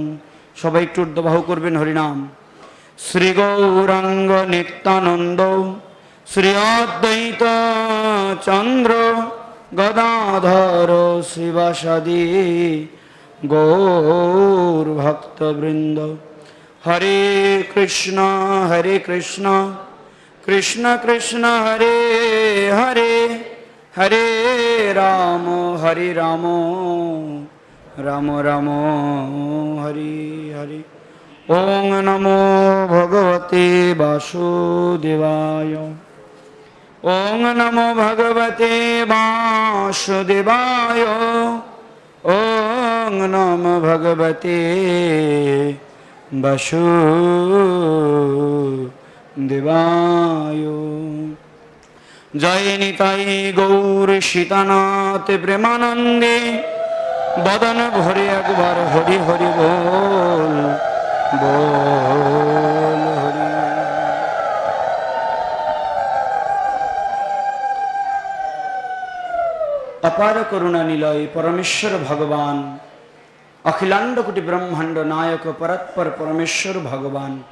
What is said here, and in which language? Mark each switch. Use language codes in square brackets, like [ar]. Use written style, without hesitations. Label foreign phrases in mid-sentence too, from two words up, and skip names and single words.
[bn] সবাই একটু ঊর্ধ্ববাহু করবেন হরিনাম। শ্রী গৌরাঙ্গ নিত্যানন্দ শ্রী অদ্বৈত চন্দ্র গদাধর শিবাসাদি গৌর ভক্তবৃন্দ। হরে কৃষ্ণ কৃষ্ণ কৃষ্ণ হরে হরে হরে রাম রাম রাম হরে হরে। [sa] ওং নমো ভগবতে বাসুদেবায় ওং নমো ভগবতে বাসুদেবায় ওং নমো ভগবতে বাসুদেবায়। [bn] জয় নিতাই গৌর সীতানাথ প্রেমানন্দে বদন ভরে একবার হরি হরি বল বল হরি। অপার করুণা নিলয় পরমেশ্বর ভগবান অখিলাণ্ড কোটি ব্রহ্মাণ্ড নায়ক পরাৎপর পরমেশ্বর ভগবান